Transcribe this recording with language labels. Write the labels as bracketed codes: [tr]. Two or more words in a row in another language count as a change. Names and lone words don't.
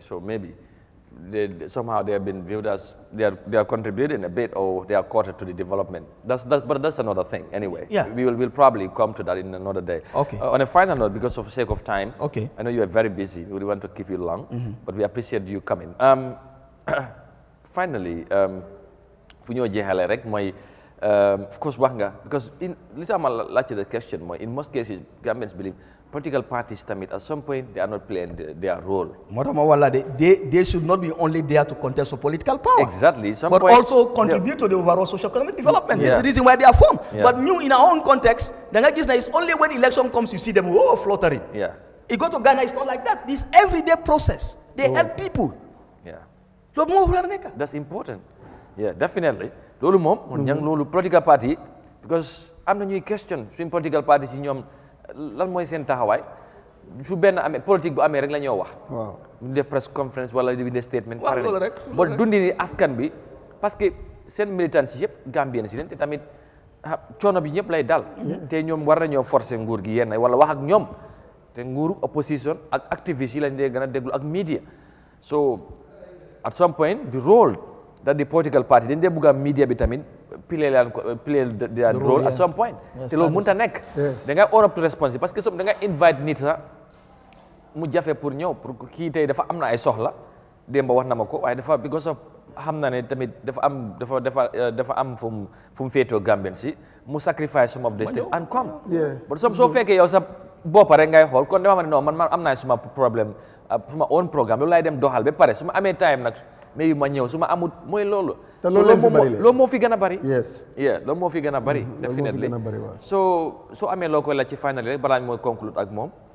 [en] So maybe somehow they have been viewed as they are contributing a bit, or they are quartered to the development. But that's another thing. Anyway, yeah, we'll probably come to that in another day. Okay. On a final note, because of the sake of time, okay, I know you are very busy. We want to keep you long, but we appreciate you coming. Finally, [wo] fu ñoo jeexale rek mooy [en] of course [wo] wax nga, [en] because in [wo] li tax ma laajte [en] the question mooy in most cases Gambians believe political parties tamit at some point they are not playing their role. [wo] moo tax ma wala [en] they should not be only there to contest for political power. Exactly. But also contribute to the overall socio-economic development. That's the reason why they are formed. But new in our own context, it's only when election comes you see them fluttering. Yeah. You go to Ghana, it's not like that. This everyday process. They help people. Yeah. That's important. Yeah, definitely. [wo] Lolu mom, ñang lolu [en] political party, [wo] because am na ñuy question suñ [en] political party [wo] si ñoom lan mooy seen taxawaay su benn amee politique bu amee rek la ñoo wax. waaw ñu def [en] press conference [wo] wala di def statement. waaw loolu rek ba dundi ni askan bi [fr] parce que [wo] seen militants yi yëpp Gambien si leen te tamit coono bi ñëpp lay dal. te ñoom war nañoo forcer nguur gi yenn wala wax ak ñoom te nguuru opposition ak activistes yi lañ dee gën a déglu ak media. [en] So at some point the role that the political party [wo] dañ dee bëgg a media bi tamit [en] play their role at some point. [wo] te loolu mënut a nekk. da ngay [en] own up to responsibility [fr] parce que [wo] da ngay invite nit sax mu jafe pour ñëw pour kii tey dafa am na ay soxla démb wax na ma ko waaye dafa [en] because of [wo] xam na ne tamit dafa am fu mu féetoo Gambien si mu [en] sacrifice some of the stuff and come. [wo] but soo fekkee yow sa bopp rek ngay xool kon dama ne non man am naa suma problème suma own programme loolu laay dem doxal ba pare su ma amee time nag maybe ma ñëw su ma amut mooy loolu. te loolu moo fi gën a bari. yes. loolu moo fi gën a bari. definitely soo amee loo koy la ci final rek balaa mooy conclude ak moom.